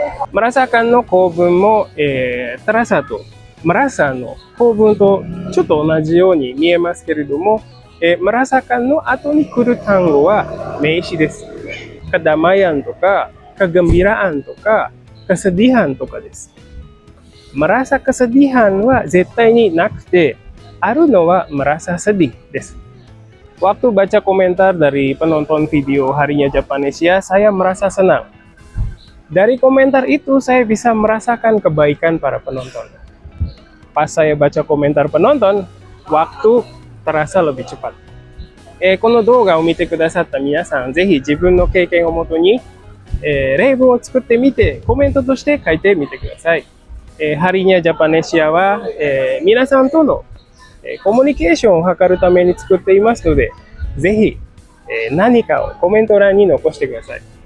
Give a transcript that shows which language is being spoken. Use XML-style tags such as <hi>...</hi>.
<ja>merasakan の構文も、terasa とmerasa の構文とちょっと同じように見えますけれども、merasakan の後に来る単語は名詞です。 kedamaian とか、kegembiraan とか、kesedihan とかです。</ja> <id>merasa kesedihan</id> <ja>は絶対になくて、あるのは</ja> <id>merasa sedih</id> <ja>です。</ja> <id>Waktu baca komentar dari penonton video Harinya Japanesia, saya merasa senang. Dari komentar itu, saya bisa merasakan kebaikan para penonton. Pas saya baca komentar penonton, waktu terasa lebih cepat.</id> <ja>この動画を見てくださった皆さん、ぜひ自分の経験をもとに、例文を作ってみて、コメントとして書いてみてください。ハリニャジャパネシアは、皆さんとの、コミュニケーションを図るために作っていますので、ぜひ、何かをコメント欄に残してください。</ja>